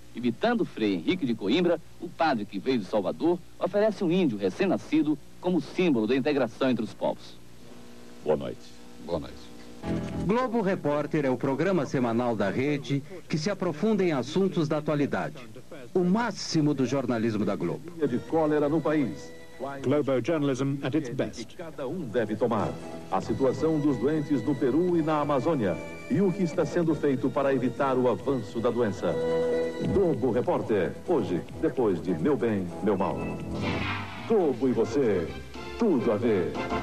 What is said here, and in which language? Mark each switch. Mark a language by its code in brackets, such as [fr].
[pt] Imitando Frei Henrique de Coimbra, o padre que veio de Salvador oferece um índio recém-nascido como símbolo da integração entre os povos. Boa noite. Boa noite. Globo Repórter é o programa semanal da rede que se aprofunda em assuntos da atualidade. O máximo do jornalismo da Globo. De cólera no país. [en] Globo journalism at its best. [pt] Cada um deve tomar. A situação dos doentes no Peru e na Amazônia. E o que está sendo feito para evitar o avanço da doença. Globo Repórter. Hoje, depois de Meu Bem, Meu Mal. Globo e você. Tudo a ver.